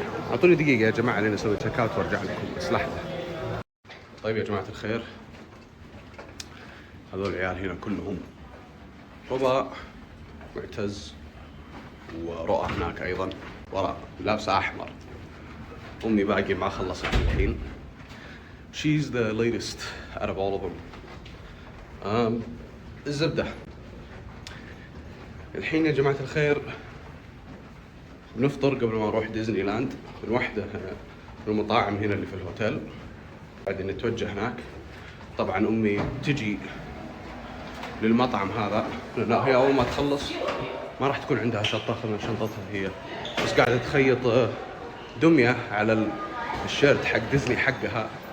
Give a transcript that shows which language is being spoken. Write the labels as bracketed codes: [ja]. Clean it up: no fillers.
[ar] أعطوني دقيقة يا جماعة لين أسوي تشيك اوت وارجع لكم، بس لحظة. طيب يا جماعة الخير، هذول العيال هنا كلهم، رضا معتز ورؤى هناك أيضا وراء لابسة أحمر. أمي باقي ما خلصت الحين. [en] She's the latest out of all of them. [ar] الزبدة الحين يا جماعة الخير بنفطر قبل ما نروح ديزني لاند من واحدة من المطاعم هنا اللي في الهوتيل. بعدين نتوجه هناك. طبعا أمي تجي للمطعم هذا لأن هي أول ما تخلص ما راح تكون عندها شنطة من شنطتها هي، بس قاعدة تخيط دمية على الشيرت حق ديزني حقها.